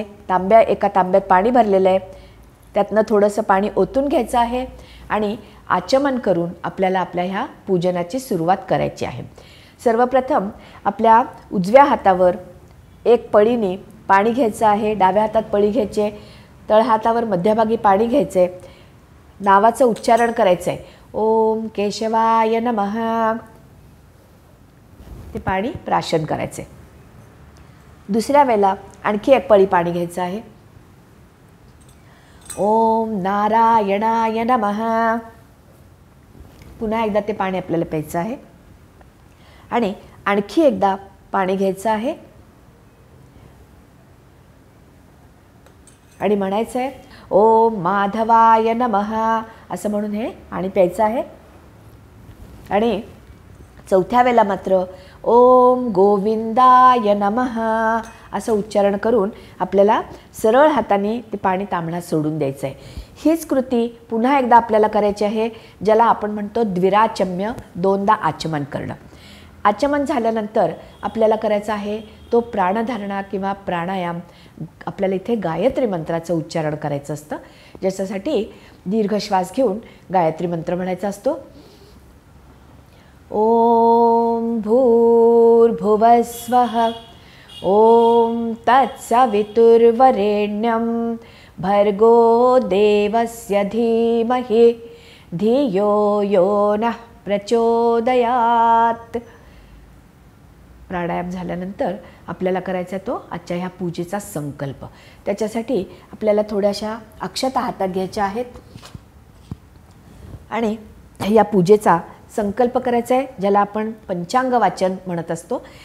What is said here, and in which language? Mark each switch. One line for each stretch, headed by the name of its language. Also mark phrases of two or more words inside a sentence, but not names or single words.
Marathi: एका तांब्यात पाणी भरलेलं आहे, त्यातनं थोडंसं पाणी ओतून घ्यायचं आहे आणि आचमन करून आपल्याला आपल्या ह्या पूजनाची सुरुवात करायची आहे. सर्वप्रथम आपल्या उजव्या हातावर एक पळीने पाणी घ्यायचं आहे, डाव्या हातात पळी घ्यायचे, तळहातावर मध्यभागी पाणी घ्यायचे, नावाचं उच्चारण करायचं आहे.
Sanskrit: ओम केशवाय नमः.
Marathi: ते पाणी प्राशन करायचे. दुसऱ्या वेळेला आणखी एक पळी पाणी घ्यायचं आहे.
Sanskrit: ओम नारायणाय नमः.
Marathi: पुन्हा एकदा ते पाणी आपल्याला प्यायचं आहे आणि आणखी एकदा पाणी घ्यायचं आहे आणि म्हणायचं आहे
Sanskrit: ओम माधवाय नमः
Marathi: असं म्हणून हे पाणी प्यायचं आहे. आणि चौथ्या वेळेला मात्र
Sanskrit: ओम गोविंदाय नमः
Marathi: असं उच्चारण करून आपल्याला सरळ हाताने ते पाणी तांबण्यात सोडून द्यायचं आहे. हीच कृती पुन्हा एकदा आपल्याला करायची आहे, ज्याला आपण म्हणतो द्विराचम्य, 2दा आचमन करणं. आचमन झाल्यानंतर आपल्याला करायचं आहे तो प्राणधारणा किंवा प्राणायाम. आपल्याला इथे गायत्री मंत्राचं उच्चारण करायचं असतं, ज्याच्यासाठी दीर्घ श्वास घेऊन गायत्री मंत्र म्हणायचा असतो.
Sanskrit: ओम भूर्भुवस्वः ओम तत्सवितुर्वरेण्यं भर्गो देवस्य धीमहि धियो यो नः प्रचोदयात्.
Marathi: प्राणायाम झाल्यानंतर आपल्याला करायचा तो आजच्या ह्या पूजेचा संकल्प. त्याच्यासाठी आपल्याला थोड्याशा अक्षता हातात घ्यायच्या आहेत आणि या पूजेचा संकल्प करायचा आहे, ज्याला आपण पंचांग वाचन म्हणत असतो.